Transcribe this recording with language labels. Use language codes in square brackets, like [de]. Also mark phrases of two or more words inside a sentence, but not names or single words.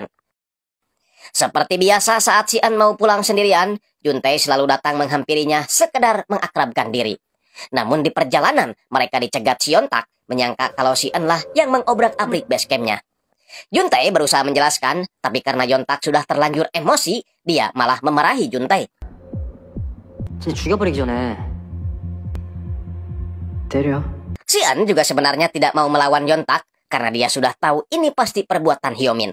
[id] Seperti biasa saat si En mau pulang sendirian, Juntae selalu datang menghampirinya sekedar mengakrabkan diri. Namun di perjalanan, mereka dicegat si Yontak, menyangka kalau si En lah yang mengobrak-abrik base campnya. Juntae berusaha menjelaskan, tapi karena Yontak sudah terlanjur emosi, dia malah memarahi Juntae. [ko] 죽여버리기 전에 때려. [id] Si En juga sebenarnya tidak mau melawan Yontak, karena dia sudah tahu ini pasti perbuatan Hyomin.